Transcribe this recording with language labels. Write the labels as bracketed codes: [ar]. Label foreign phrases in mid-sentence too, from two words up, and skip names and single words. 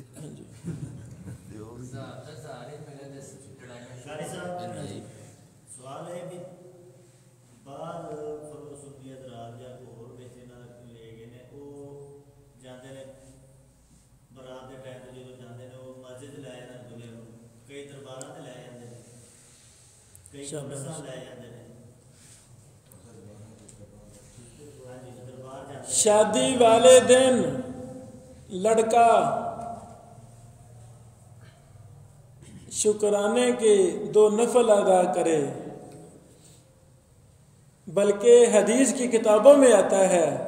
[pa] شاری صاحب سوال ہے کہ بعض فلسفی حضرات یا کوئی اور بیچے نہ لے گئے نے وہ جاندے نے برات کے ٹائم تے جدوں جاندے نے وہ مسجد لے جاندے دلہے نوں کئی درباراں تے لے جاندے نے کئی قبرستان لے جاندے نے ہاں جی دربار جاندے [ur] شادی والے دن لڑکا شکرانے کے 2 نفل ادا کرے بلکہ حدیث کی کتابوں میں آتا ہے